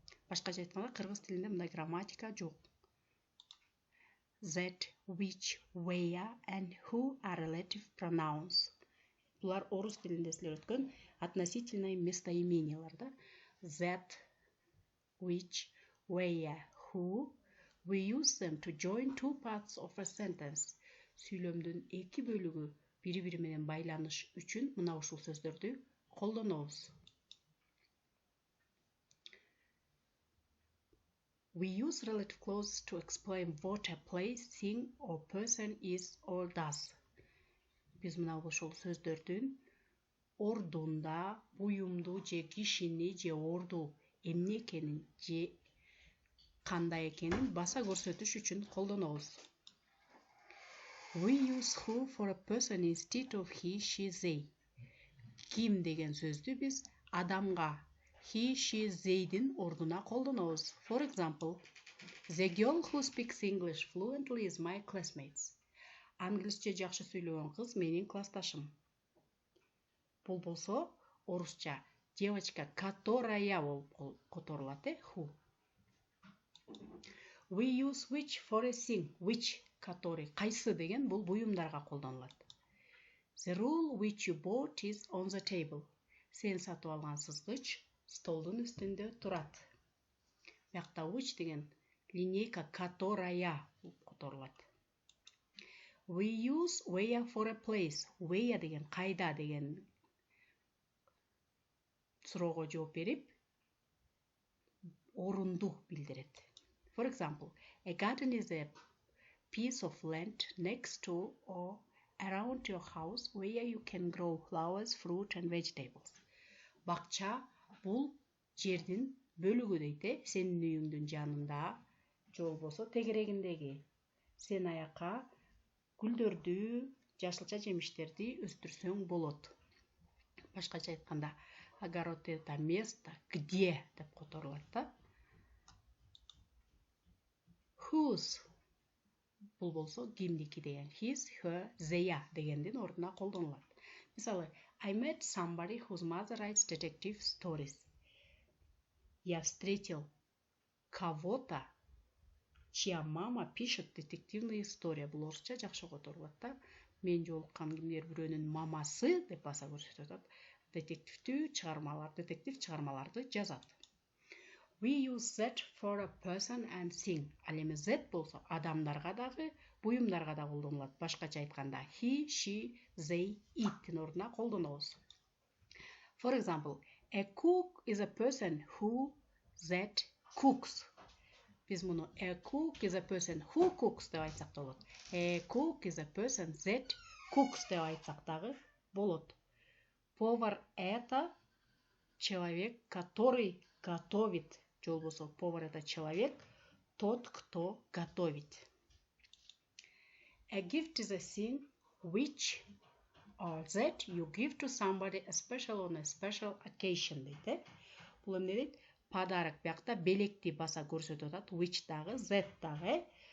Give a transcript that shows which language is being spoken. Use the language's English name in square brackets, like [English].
[Kyrgyz] Башкача айтканда кыргыз тилинде мындай грамматика жоқ. [English] That, which, where and who are relative pronouns. [Kyrgyz] Булар орус тилинде силер өткөн [Russian] относительные [Kyrgyz] местоимениялар да. [English] That, which, where, who, we use them to join two parts of a sentence. [Kyrgyz] Сүйлөмдүн эки бөлүгү бири-бири менен байланыш үчүн мына ушул сөздөрдү колдонобуз. [English] We use relative clauses to explain what a place, thing or person is or does. [Kyrgyz] Биз мына ушул сөздөрдүн ордунда, буюмду же кишини же орду эмне экенин же кандай экенин баса көрсөтүш үчүн колдонобуз. [English] We use who for a person instead of he, she, they. [Kyrgyz] Ким деген сөздү биз адамга he, she, they'дин ордуна колдонобуз. [English] For example, the girl who speaks English fluently is my classmate. [Kyrgyz] Англисче жакшы сүйлөгөн кыз менин классташым. Бул болсо орусча [Russian] девочка, которая [Kyrgyz] болуп которулат, who. [English] We use which for a thing, which, который, [Kyrgyz] кайсы деген бул буюмдарга колдонулат. [English] The rule which you bought is on the table. [Kyrgyz] Сен сатып алган сызгыч столдун үстүндө турат. Биякта which деген [Russian] линейка которая [Kyrgyz] которулат. [English] We use where for a place. [Kyrgyz] Where деген кайда деген суроого жооп берип орунду билдирет. [English] For example, a garden is a piece of land next to or around your house where you can grow flowers, fruit and vegetables. [Kyrgyz] Бакча бул жердин бөлүгү дейт, сенин үйүңдүн жанында же болбосо тегерегиндеги. Сен аяка гүлдөрдү, жашылча жемиштерди өстүрсөң болот. Башкача айтканда, [Russian] огород это место, где [Kyrgyz] деп которулат да. Whose бул болсо кимдики деген his, her, their дегендин ордуна колдонулат. [English] Мисалы, I met somebody whose mother writes detective stories. [Russian] Я встретил кого-то, чья мама пишет детективные истории. [Kyrgyz] Бул орусча жакшы которулат да. Мен жолуккан кимдир бирөөнүн мамасы деп баса көрсөтөт. Детектив чыгармаларды жазат. [English] We use that for a person and thing. [Kyrgyz] Ал эми that болсо адамдарга дагы, буюмдарга да колдонулат. Башкача айтканда he, she, they, it'ин ордуна колдонобуз. [English] For example, a cook is a person who that cooks. [Kyrgyz] Биз муну [English] a cook is a person who cooks [Kyrgyz] деп айтсак да болот. [English] A cook is a person that cooks [Kyrgyz] деп айтсак дагы болот. [Russian] Повар это человек, который готовит. [Kyrgyz] Же болбосо [Russian] повар это человек, тот, кто готовит. [English] A gift is a thing which or that you give to somebody especially on a special occasion дейт. [Kyrgyz] Бул эмне дейт? Подарок биякта белекти баса көрсөтүп атат. Which дагы, that дагы.